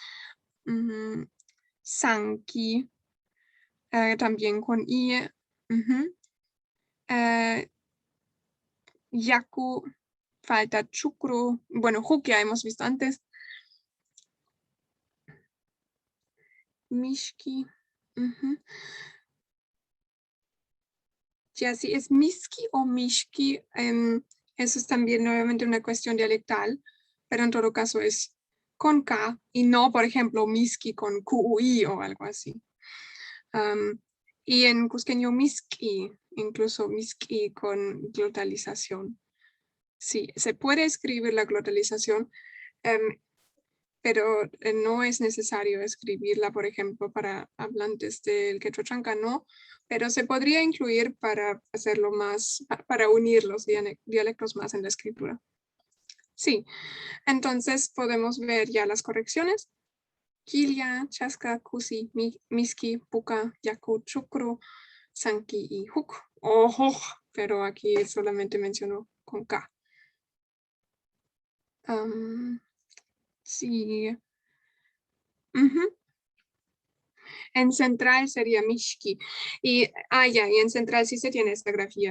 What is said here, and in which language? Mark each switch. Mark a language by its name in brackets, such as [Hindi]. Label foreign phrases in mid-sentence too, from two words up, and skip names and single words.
[Spanish] Sanki, también con I. Yaku, falta chukru. Bueno, jukia hemos visto antes. Mishki. Ujú. Ya si es miski o mishki, eso es también nuevamente una cuestión dialectal, pero en todo caso es con K y no, por ejemplo, miski con QUI o algo así. Y en cusqueño miski, incluso miski con glotalización. Sí, se puede escribir la glotalización, pero no es necesario escribirla, por ejemplo, para hablantes del quechua chanca, no, pero se podría incluir para hacerlo más, para unir los dialectos más en la escritura. Sí, entonces podemos ver ya las correcciones. [Quechua] Kilia, Chaska, Kusi, Miski, Puka, Yaku, Chukru, Sanki y Huk. [Spanish] Ojo, pero aquí solamente menciono con K. Sí. En central sería Mishki. Y en central sí se tiene esta grafía.